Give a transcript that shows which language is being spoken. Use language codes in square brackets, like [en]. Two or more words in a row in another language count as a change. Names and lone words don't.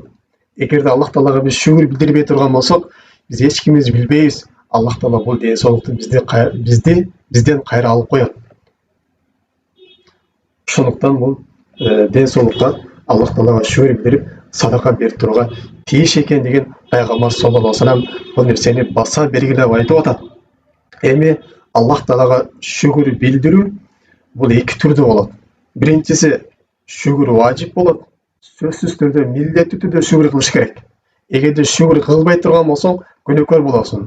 [ky] Эгерде Аллах Таалага биз шүгүр билдирбей турган болсок, биз эч кимибиз билбейбиз. Аллах Таала бул ден соолукту бизден кайра алып коет. Ошондуктан бул ден соолукка Аллах Таалага шүгүр билдирип, садака берип турууга тийиш экен деген Пайгамбар [ar] صلى الله عليه وسلم [ky] бул нерсени баса белгилеп айтып атат. Эми Аллах Таалага шүгүр билдирүү бул эки түрдө болот. Биринчиси шүгүр важип болот. Сөзсүз түрдө милдеттүү түрдө шүгүр кылыш керек. Эгерде шүгүр кылбай турган болсоң, күнөөкөр болосуң.